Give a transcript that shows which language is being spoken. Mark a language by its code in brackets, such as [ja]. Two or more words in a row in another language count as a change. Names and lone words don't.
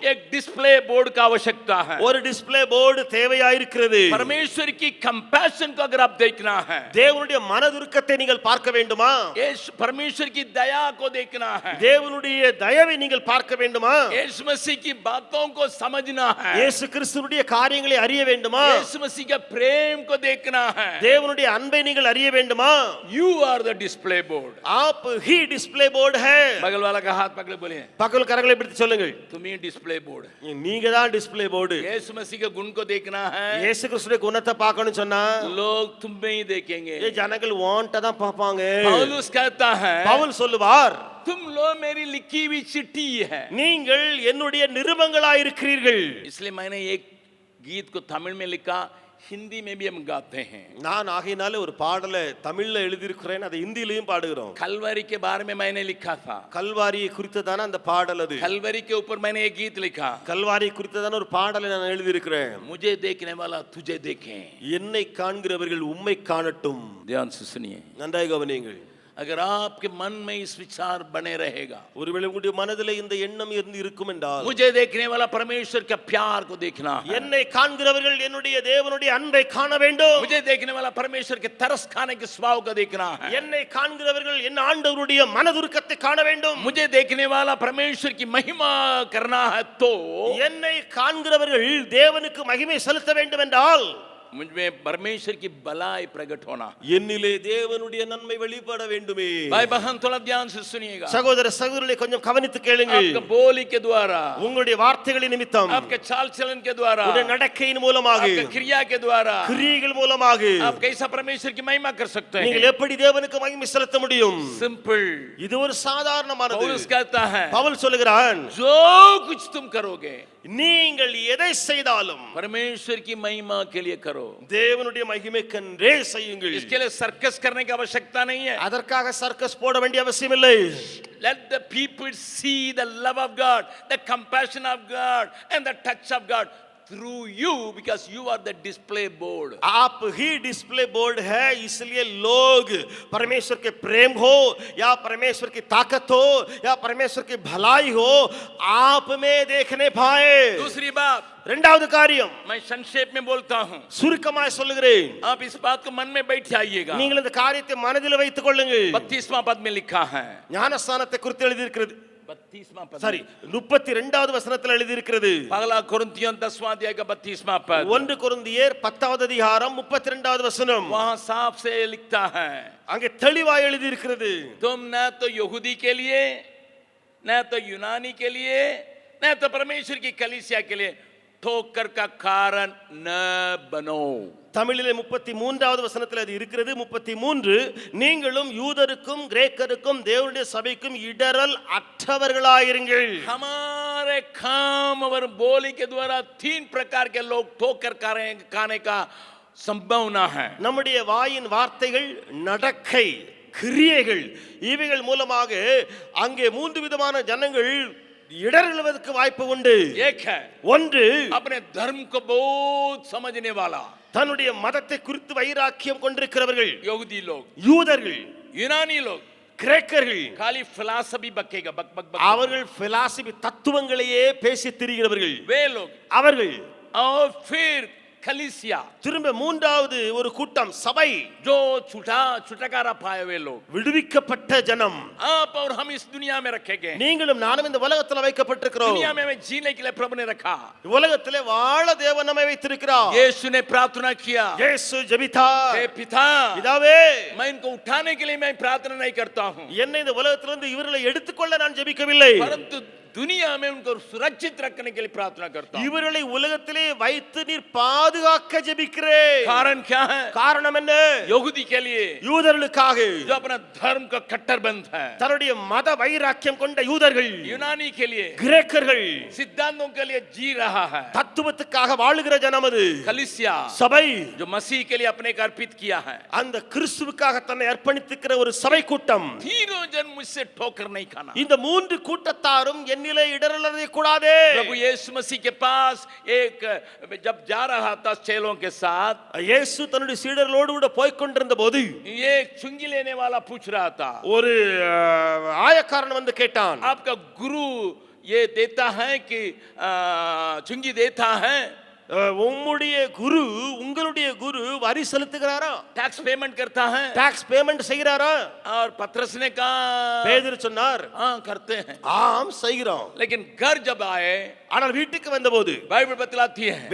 [hi] एक [en] display board [hi] का आवश्यकता है। [ta] ஒரு [en] display board [ta] தேவையாயிருக்கிறது. [hi] परमेश्वर की कंपैशन को अगर आप देखना है, [ta] தேவனுடைய மனதுருக்கத்தை நீங்கள் பார்க்க வேண்டுமா? [hi] परमेश्वर की दया को देखना है, [ta] தேவனுடைய தயவை நீங்கள் பார்க்க வேண்டுமா? [hi] यीशु मसीह की बातों को समझना है, [ta] இயேசு கிறிஸ்துவினுடைய காரியங்களை அறிய வேண்டுமா? [hi] यीशु मसीह के प्रेम को देखना है, [ta] தேவனுடைய அன்பை நீங்கள் அறிய வேண்டுமா? [en] You are the display board. [hi] आप ही [en] display board [hi] है. बगल वाला का हाथ पकड़े बोलिए, [ta] பக்கத்துல கரங்களை பிடித்து சொல்லுங்கள், [hi] तुम ही [en] display board [hi] है। [ta] நீங்க தான் [en] display board. [hi] यीशु मसीह के गुण को देखना है, [ta] இயேசு கிறிஸ்துவின் குணத்தை பார்க்கணும்னு சொன்னா [hi] लोग तुम में ही देखेंगे। [ta] ஜனங்கள் வாண்ட தான் பார்ப்பாங்க. [hi] पौलुस कहता है, [ta] பவுல் சொல்லுவார், [hi] तुम लोग मेरी लिखी हुई चिट्ठी है। [ta] நீங்கள் என்னுடைய நிருபங்களாய் இருக்கிறீர்கள். [hi] इसलिए मैंने एक गीत को तमिल में लिखा, हिंदी में भी हम गाते हैं। [ta] நான் ஆகையினால ஒரு பாடலை தமிழ்ல எழுதியிருக்கிறேன், அதை ஹிந்திலையும் பாடுகிறோம். [hi] कलवरी के बारे में मैंने लिखा था, [ta] கல்வாரியை குறித்ததான அந்த பாடல் அது. [hi] कलवरी के ऊपर मैंने एक गीत लिखा, [ta] கல்வாரியை குறித்ததான ஒரு பாடலை நான் எழுதியிருக்கிறேன். [hi] मुझे देखने वाला तुझे देखे। [ta] என்னை காண்கிறவர்கள் உம்மை காணட்டும். [hi] ध्यान से सुनिए, [ta] நன்றாக கவனியுங்கள். [hi] अगर आपके मन में इस विचार बने रहेगा, [ta] ஒருவேளை உங்களுடைய மனதிலே இந்த எண்ணம் இருந்து இருக்கும் என்றால், [hi] मुझे देखने वाला परमेश्वर के प्यार को देखना है, [ta] என்னை காண்கிறவர்கள் என்னுடைய தேவனுடைய அன்பை காண வேண்டும். [hi] मुझे देखने वाला परमेश्वर के तरस खाने के स्वभाव को देखना है, [ta] என்னை காண்கிறவர்கள் என் ஆண்டவருடைய மனதுருக்கத்தை காண வேண்டும். [hi] मुझे देखने वाला परमेश्वर की महिमा करना है, तो [ta] என்னை காண்கிறவர்கள் தேவனுக்கு மகிமை செலுத்த வேண்டும் என்றால் [hi] मुझमें परमेश्वर की भलाई प्रकट होना। [ta] என்னிலே தேவனுடைய நன்மை வெளிப்பட வேண்டுமே. [hi] भाई बहन थोड़ा ध्यान से सुनिएगा, [ta] சகோதர சகோதரிகளை கொஞ்சம் கவனித்து கேளுங்கள். [hi] आपके बोली के द्वारा, [ta] உங்களுடைய வார்த்தைகளின் நிமித்தம், [hi] आपके चाल चलन के द्वारा, [ta] உங்களுடைய நடக்கையின் மூலமாக, [hi] आपके क्रिया के द्वारा, [ta] கிரியைகள் மூலமாக [hi] आप कैसा परमेश्वर की महिमा कर सकते हैं। [ta] நீங்கள் எப்படி தேவனுக்கு மகிமை செலுத்த முடியும்? [hi] सिंपल। [ta] இது ஒரு சாதாரணமானது. [hi] पौलुस कहता है, [ta] பவுல் சொல்லுகிறான், [hi] जो कुछ तुम करोगे [ta] நீங்கள் எதை செய்தாலும் [hi] परमेश्वर की महिमा के लिए करो, [ta] தேவனுடைய மகிமைக்கென்றே செய்யுங்கள். [hi] इसके लिए सर्कस करने की आवश्यकता नहीं है। [ta] அதற்காக சர்க்கஸ் போட வேண்டிய அவசியம் இல்லை. [en] Let the people see the love of God, the compassion of God and the touch of God through you, because you are the display board. [hi] आप ही [en] display board [hi] है, इसलिए लोग परमेश्वर के प्रेम हो या परमेश्वर की ताकत हो या परमेश्वर की भलाई हो आप में देखने पाए. दूसरी बात, [ta] இரண்டாவது காரியம், [hi] मैं संक्षेप में बोलता हूं, [ta] சுருக்கமாய் சொல்லுகிறேன். [hi] आप इस बात को मन में बैठ आइएगा। [ta] நீங்கள் இந்த காரியத்தை மனதில் வைத்துக் கொள்ளுங்கள். [hi] 32वां पद में लिखा है, [ta] ஞானஸ்நானத்தை குறித்து எழுதி இருக்கிறது. [hi] 32वां पद, [ta] சரி, 32வது வசனத்தில் எழுதி இருக்கிறது. [hi] पहला कुरिन्थियों 10वां अध्याय का 32वां पद, [ta] 1 கொரிந்தியர் 10வது அதிகாரம் 32வது வசனம். [hi] वहां साफ से लिखता है, [ta] அங்கே தெளிவாய் எழுதி இருக்கிறது, [hi] तुम न तो यहूदी के लिए, न तो यूनानी के लिए, न तो परमेश्वर की कलीसिया के लिए ठोकर का कारण न बनो। [ta] தமிழிலே 33வது வசனத்தில் அது இருக்கிறது. 33, நீங்களும் யூதருக்கும் கிரேக்கருக்கும் தேவனுடைய சபைக்கும் இடரல் அற்றவர்களாயிருங்கள். [hi] हमारे काम और बोली के द्वारा 3 प्रकार के लोग ठोकर खाने का संभावना है। [ta] நம்முடைய வாயின் வார்த்தைகள், நடக்கை, கிரியைகள் இவைகள் மூலமாக அங்கே 3 விதமான ஜனங்கள் இடறுவதற்கு வாய்ப்பு உண்டு. [hi] एक है, [ta] ஒன்று, [hi] अपने धर्म को बहुत समझने वाला, [ta] தன்னுடைய மதத்தை குறித்து வைராக்கியம் கொண்டிருக்கிறவர்கள், [hi] यहूदी लोग, [ta] யூதர்கள், [hi] यूनानी लोग, [ta] கிரேக்கர்கள், [hi] खाली फिलॉसफी बकेगा, बक बक बक, [ta] அவர்கள் பிலாசபி தத்துவங்களையே பேசி திரிகிறவர்கள் [hi] वे लोग, [ta] அவர்கள். [hi] और फिर कलीसिया, [ta] திரும்ப 3வது ஒரு கூட்டம், சபை, [hi] जो छुटकारा पाए हुए लोग, [ta] விடுவிக்கப்பட்ட ஜனம். [hi] आप और हम इस दुनिया में रखे गए, [ta] நீங்களும் நானும் இந்த உலகத்துல வைக்கப்பட்டிருக்கிறோம். [hi] दुनिया में हमें जीने के लिए प्रभु ने रखा। [ta] உலகத்திலே வாழ தேவன் நம்மை வைத்திருக்கிறார். [hi] यीशु ने प्रार्थना किया, [ta] இயேசு ஜெபித்தார், [hi] हे पिता, [ta] பிதாவே, [hi] मैं इनको उठाने के लिए मैं प्रार्थना नहीं करता हूँ, [ta] என்னை இந்த உலகத்திலிருந்து இவர்களை எடுத்துக்கொள்ள நான் ஜெபிக்கவில்லை, [hi] परंतु दुनिया में उनको सुरक्षित रखने के लिए प्रार्थना करता हूँ। [ta] இவர்களை உலகத்திலே வைத்து நீர் பாதுகாக்க ஜெபிக்கிறேன். [hi] कारण क्या है? [ta] காரணம் என்ன? [hi] यहूदी के लिए, [ta] யூதர்களுக்காக, [hi] जो अपना धर्म का कट्टरबंद है, [ta] தன்னுடைய மத வைராக்கியம் கொண்ட யூதர்கள், [hi] यूनानी के लिए, [ta] கிரேக்கர்கள், [hi] सिद्धांतों के लिए जी रहा है, [ta] தத்துவத்துக்காக வாழுகிற ஜனம் அது, [hi] कलीसिया, [ta] சபை, [hi] जो मसीह के लिए अपने को अर्पित किया है, [ta] அந்த கிறிஸ்துவுக்காக தன்னை அர்ப்பணித்திருக்கிற ஒரு சபை கூட்டம். [hi] तीनों जन मुझसे ठोकर नहीं खाना। [ta] இந்த 3 கூட்டத்தாரும் என்னிலே இடரலதை கூடாதே. [hi] प्रभु यीशु मसीह के पास एक जब जा रहा था चेलों के साथ, [ta] இயேசு தன்னுடைய சீடர்களோடு கூட போய் கொண்டிருந்த போது [hi] ये चुंगी लेने वाला पूछ रहा था, [ta] ஒரு ஆயக்காரன் வந்து கேட்டான், [hi] आपका गुरु ये देता है कि चुंगी देता है? [ta] உம்முடைய குரு, உங்களுடைய குரு வரி செலுத்துகிறாரா? [en] tax payment [hi] करता है? [en] tax payment [ta] செய்கிறாரா? [hi] और पतरस ने कहा, [ta] பேதுரு சொன்னார், [hi] हाँ करते हैं। [ta] ஆம் செய்கிறோம். [hi] लेकिन घर जब आए, [ta] ஆனால் வீட்டுக்கு வந்தபோது [hi] बाइबल बतलाती है,